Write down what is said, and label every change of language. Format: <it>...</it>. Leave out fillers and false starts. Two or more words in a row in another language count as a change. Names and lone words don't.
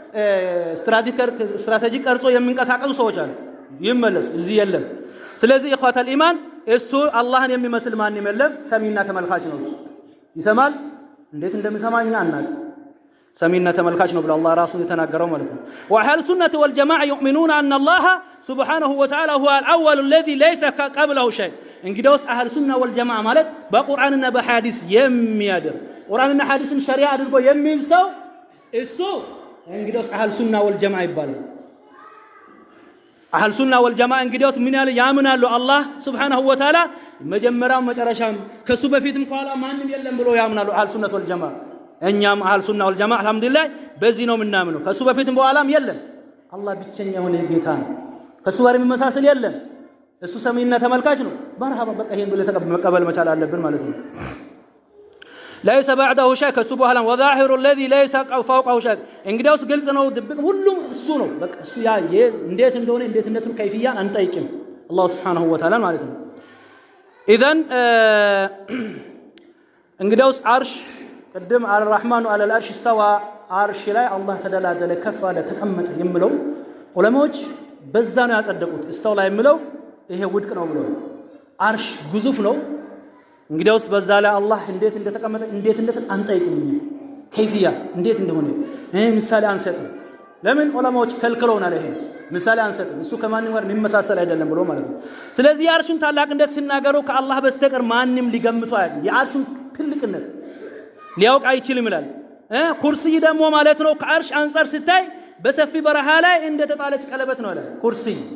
<am>ስትራቴጂ ቀርጾ የሚንቀሳቀሱ ሰዎች አሉ ይመለሱ እዚህ የለም ስለዚህ</am> <ar>إخوة الإيمان</ar> <am>እሱ አላህን የሚመስል ማን የለም ሰሚና ተመልካች ነው ይሰማል እንዴት እንደሚሰማኛ አናውቅ ሰሚና ተመልካች ነው ብሎ አላህ ራሱን የተናገረው ማለት ነው</am> <ar>وأهل السنة والجماعة يؤمنون ان الله سبحانه وتعالى هو الاول الذي ليس قبله شيء</ar> <am>እንግዲያውስ</am> <ar>أهل السنة والجماعة</ar> <am>ማለት በቁርአንና በሐዲስ የሚያድር ቁርአንና ሐዲስን ሸሪዓ አድርጎ የሚይዝ ሰው እሱ እንግዲያውስ</am> <ar>أهل السنة والجماعة</ar> <am>ይባላል</am> <ar>أهل السنة والجماعة</ar> <am>እንግዲያውስ ምን ያለ ያምናሉ አላህ</am> <ar>سبحانه وتعالى</ar> <am>መጀመሪያው መጨረሻም ከሱ በፊትም ከኋላ ማንም የለም ብሎ ያምናሉ</am> <ar>أهل السنة</ar> <am>ወልጀማዓ እኛም</am> <ar>أهل السنة والجماعة</ar> <am>አልহামዱሊላህ በዚህ ነው የምናምነው ከሱ በፊትም በኋላም የለም አላህ ብቸኛ የሆነ ጌታ ነው ከሱ ጋር የሚመሳሰል የለም እሱ ሰሚና ተመልካች ነው መርሐባ በቃ ይሄን ብለ ተቀበል መቻል አለብን ማለት ነው</am> <ar>ليس بعده شيء</ar> <am>ከሱ በኋላ</am> <ar>وظاهر الذي ليس فوقه شيء</ar> <am>እንግዲያውስ ግልጽ ነው ድብቅ ሁሉም እሱ ነው በቃ እሱ ያ እንዴት እንደሆነ እንዴትነቱን ከይፍያን አንጠይቅም አላህ</am> <ar>سبحانه وتعالى</ar> <am>ማለት ነው اذا እንግዲያውስ አርሽ</am> <ar>قدم على الرحمن على العرش استوى</ar> <am>عرش ላይ አላህ ተደላደለ ከፍ አለ ተቀመጠ የሚለው ዑለማዎች በዛ ነው ያጸደቁት استوى ላይ የሚለው ይሄ ውድቅ ነው ብለው አርሽ ግዙፍ ነው እንግዲያውስ በዛ ላይ አላህ እንዴት እንደተቀመጠ እንዴት አንጠይቅም ከይፍያ እንዴት እንደሆነ ምሳሌ አንሰጥም ለምን ዑለማዎች ከልክለውናል ይሄ ምሳሌ አንሰጥም እሱ ከማንም ጋር የሚመሳሰል አይደለም ብሎ ማለት ነው ስለዚህ የአርሹን ታላቅነት ሲናገሩ ከአላህ በስተቀር ማንም ሊገምቱ አይደለም የአርሹን ትልቅነት ሊያውቅ አይችልም ይላል ኩርሲይ ደግሞ ማለት ነው ከአርሽ አንፃር ሲታይ በሰፊ በረሃ ላይ እንደተጣለች ቀለበት ነው ይላል ኩርሲይ</am>